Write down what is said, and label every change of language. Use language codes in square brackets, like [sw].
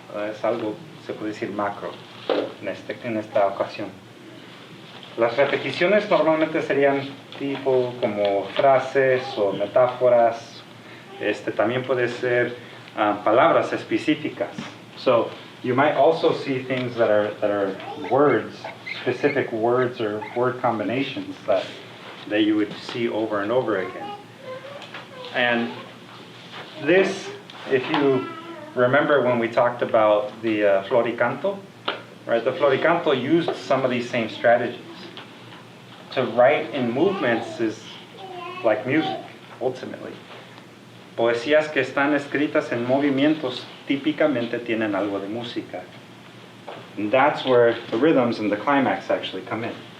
[es] Es algo, se puede decir macro, en esta ocasión. Las repeticiones normalmente serían tipo como frases o metáforas. También puede ser palabras específicas. [en] So you might also see things that are words, specific words or word combinations that you would see over and over again. And this, if you remember when we talked about the floricanto, right? The floricanto used some of these same strategies. To write in movements is like music, ultimately. [es] Poesías que están escritas en movimientos típicamente tienen algo de música. [en] And that's where the rhythms and the climax actually come in.